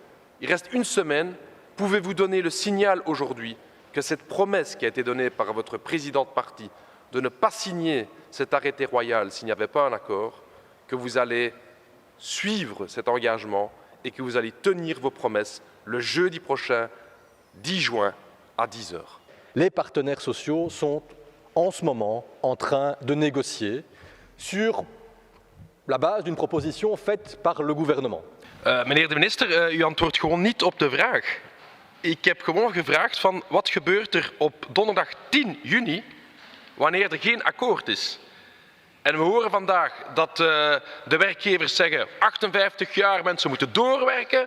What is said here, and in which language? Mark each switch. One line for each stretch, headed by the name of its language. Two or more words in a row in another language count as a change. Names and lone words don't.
French: Pouvez-vous donner le signal aujourd'hui que cette promesse qui a été donnée par votre président de parti de ne pas signer cet arrêté royal s'il n'y avait pas un accord, que vous allez suivre cet engagement et que vous allez tenir vos promesses le jeudi prochain, 10 juin, à 10 heures. Les partenaires sociaux sont en ce moment en train de négocier sur la base d'une proposition faite par le gouvernement.
Dutch: Meneer de minister, u antwoordt gewoon niet op de vraag. Ik heb gewoon gevraagd van wat gebeurt er op donderdag 10 juni wanneer er geen akkoord is. En we horen vandaag dat de werkgevers zeggen 58 jaar mensen moeten doorwerken.